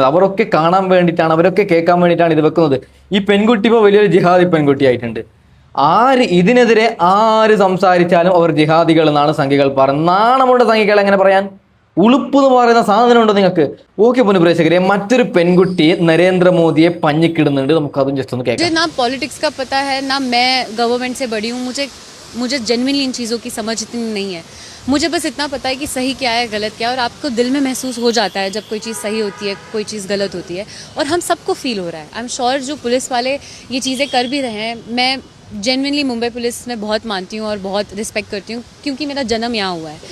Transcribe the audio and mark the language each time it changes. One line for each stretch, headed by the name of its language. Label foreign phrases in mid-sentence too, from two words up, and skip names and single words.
Malayalam: അവരൊക്കെ കാണാൻ വേണ്ടിയിട്ടാണ്, അവരൊക്കെ കേൾക്കാൻ വേണ്ടിയിട്ടാണ് ഇത് വെക്കുന്നത്. ഈ പെൺകുട്ടി ഇപ്പോൾ വലിയൊരു ജിഹാദി പെൺകുട്ടിയായിട്ടുണ്ട്. ഇതിനെതിരെ ആര് സംസാരിച്ചാലും അവർ ജിഹാദികൾ എന്നാണ് സംഖ്യകൾ പറയുന്നത്. നാണമുള്ള സംഖ്യകൾ എങ്ങനെ പറയാൻ? ഉളുപ്പ് എന്ന് പറയുന്ന സാധനമുണ്ടോ നിങ്ങൾക്ക്? ഓക്കെ പൊന്നു പ്രേക്ഷകരെ, മറ്റൊരു പെൺകുട്ടി നരേന്ദ്രമോദിയെ പഞ്ഞിക്കിടുന്നുണ്ട്. നമുക്കതും ജസ്റ്റ് ഒന്ന് കേൾക്കാം.
Hindi: ना पॉलिटिक्स का पता है ना, मैं गवर्नमेंट से बड़ी हूँ, मुझे जेन्युइनली इन चीज़ों की समझ इतनी नहीं है. मुझे बस इतना पता है कि सही क्या है गलत क्या है, और आपको दिल में महसूस हो जाता है जब कोई चीज़ सही होती है, कोई चीज़ गलत होती है, और हम सबको फील हो रहा है.
English: I am sure
Hindi: जो पुलिस वाले ये चीज़ें कर भी रहे हैं, मैं जेन्युइनली मुंबई पुलिस में बहुत मानती हूँ और बहुत रिस्पेक्ट करती हूँ, क्योंकि मेरा जन्म यहाँ हुआ है.